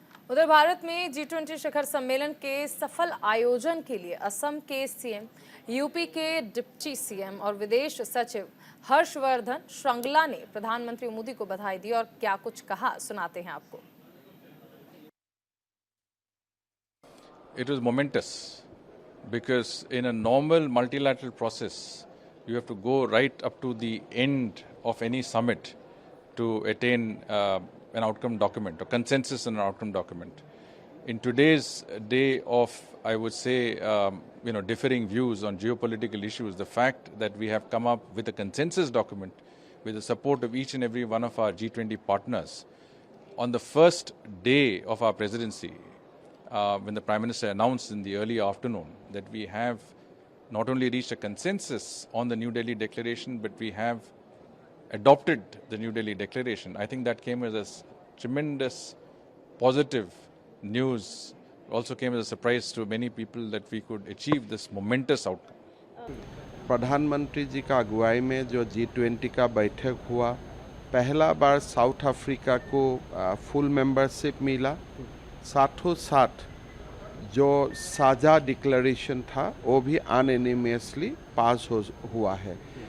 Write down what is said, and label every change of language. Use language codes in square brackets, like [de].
[hi] उधर भारत में G20 शिखर सम्मेलन के सफल आयोजन के लिए असम के सीएम, यूपी के डिप्टी सीएम और विदेश सचिव हर्षवर्धन श्रृंगला ने प्रधानमंत्री मोदी को बधाई दी और क्या कुछ कहा, सुनाते हैं आपको। [en] It was momentous because in a normal multilateral process you have to go right up to the end of any summit to attain an outcome document or consensus on an outcome document. In today's day of, I would say, differing views on geopolitical issues, the fact that we have come up with a consensus document with the support of each and every one of our G20 partners on the first day of our presidency, when the Prime Minister announced in the early afternoon that we have not only reached a consensus on the New Delhi Declaration, but we have adopted the New Delhi Declaration. I think that came as a tremendous positive news. Also came as a surprise to many people that we could achieve this momentous outcome. [hi] प्रधानमंत्री जी का अगुवाई में जो G20 का बैठक हुआ, पहला बार south Africa को फुल मेंबरशिप मिला। साथों साथ जो साझा डिक्लेरेशन था वो भी अनएनिमसली पास हुआ है।